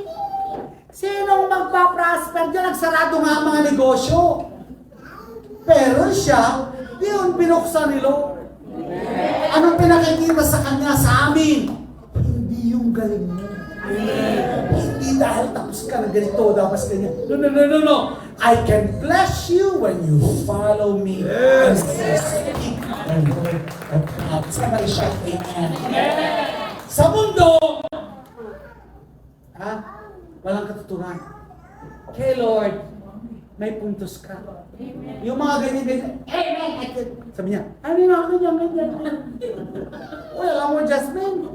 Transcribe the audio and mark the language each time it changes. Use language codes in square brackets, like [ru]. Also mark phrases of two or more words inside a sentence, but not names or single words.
[tl] Sinong magpa-prosper dyan? Nagsarado nga ang mga negosyo. Pero siya, yun binuksan ni Lord. Anong pinakikita sa kanya, sa amin? Hindi yung galing mo. Hindi dahil tapos ka na ganito, dapat ganyan. [en] No. I can bless you when you follow me. Yes. Somebody shout amen. [tl] Sa mundo, walang katuturan. Kay Lord, may puntos ka. Yung mga ganyan. Sabi niya, ano yung mga ganyan. Wala mo, Jasmine.